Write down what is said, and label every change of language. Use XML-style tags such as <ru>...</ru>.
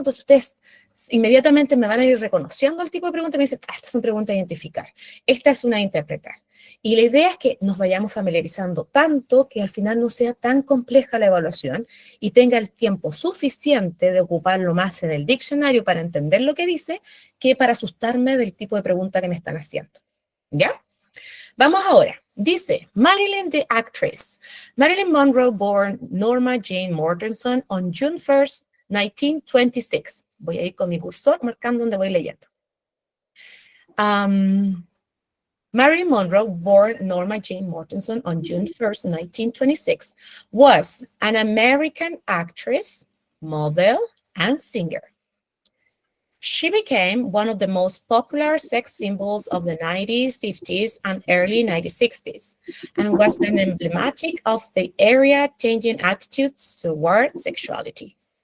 <es>Entonces, ustedes inmediatamente me van a ir reconociendo el tipo de preguntas y me dicen, estas son preguntas a identificar, esta es una a interpretar. Y la idea es que nos vayamos familiarizando tanto que al final no sea tan compleja la evaluación y tenga el tiempo suficiente de ocuparlo más en el diccionario para entender lo que dice que para asustarme del tipo de pregunta que me están haciendo. ¿Ya? Vamos ahora. Dice,</es> <en>Marilyn the actress. Marilyn Monroe born Norma Jane Mortenson on June 1st, 1926.</en> <es>Voy a ir con mi cursor marcando donde voy leyendo.</es> <en>Marilyn Monroe, born Norma Jane Mortenson on June 1st, 1926, was an American actress, model, and singer. She became one of the most popular sex symbols of the 1950s and early 1960s, and was then emblematic of the era-changing attitudes toward sexuality.</en>